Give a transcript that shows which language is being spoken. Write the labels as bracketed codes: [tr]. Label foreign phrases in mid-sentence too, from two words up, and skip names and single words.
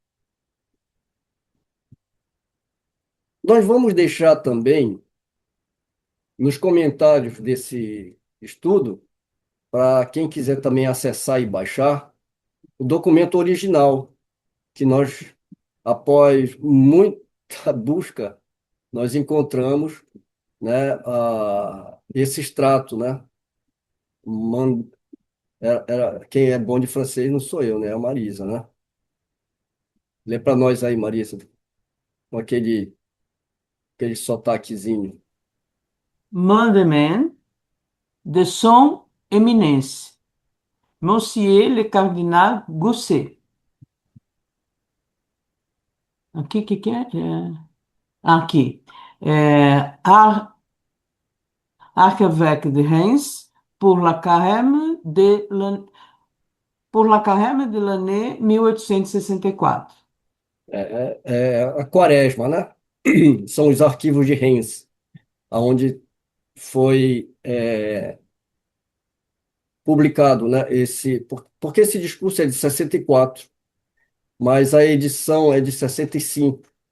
[pt] Nós vamos deixar também nos comentários desse estudo, para quem quiser também acessar e baixar, o documento original, que nós, após muita busca, nós encontramos, né, esse extrato, né? Man- quem é bom de francês não sou eu, né? É a Marisa, né? Lê para nós aí, Marisa, com aquele sotaquezinho. [fr] Mandement de son éminence, Monsieur le Cardinal Gousset. [pt] Aqui, o que é? Aqui. [fr] Archevêque de Reims, pour la carême de l'année 1864. [pt] É a Quaresma, né? São os arquivos de Reims, onde foi publicado, né? Porque esse discurso é de 64, mas a edição é de 65.